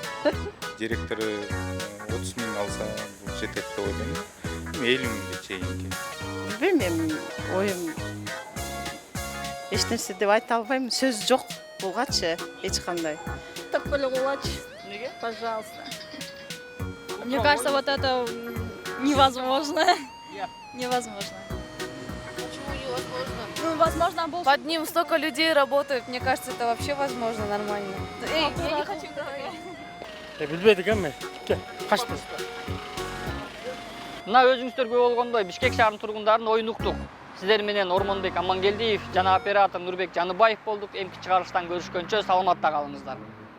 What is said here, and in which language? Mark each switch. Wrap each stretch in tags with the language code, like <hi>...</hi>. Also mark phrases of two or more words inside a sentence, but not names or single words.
<ky>Директору 30 000 алса жетет деп ойлойм. 50 000 чейинки. Билбейм, эми оюм эч нерсе деп айта албайм. Сөз жок бугачы эч кандай. Так эле кылачы. Неге?</ky> <ru>Пожалуйста. Мне кажется, вот это невозможно. Я. Невозможно. Почему невозможно? Ну, возможно, был... Под ним столько людей работает, мне кажется, это вообще возможно нормально. Эй, я не хочу говорить.</ru> <ky>Билбейт экенмин. Качты. Мына өзүңүздөр көрүп болгондой Бишкек шаарынын тургундарынын оюн уктук. Сиздер менен Ормонбек Амангелдиев жана оператор Нурбек Жаныбаев болдук. Эмки чыгарылыштан көрүшкөнчө саламатта калыңыздар.</ky>